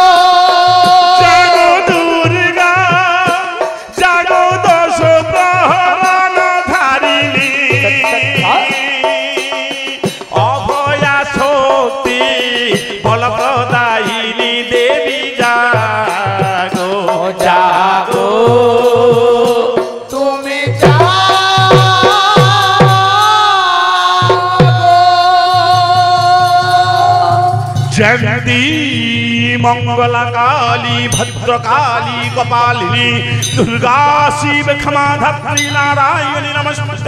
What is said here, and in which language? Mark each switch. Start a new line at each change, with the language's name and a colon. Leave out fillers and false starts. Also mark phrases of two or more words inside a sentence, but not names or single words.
Bangla: জাগো দুর্গা জাগো দশ প্রহরণ ধারিণী অভয়া শক্তি বল প্রদায়িনী দেবী জাগো জাগো তুমি জাগো
Sanskrit: जगदी मंगला काली भद्रकाली कपालिनी दुर्गा शिव क्षमा धत्री नारायणी नमस्ते।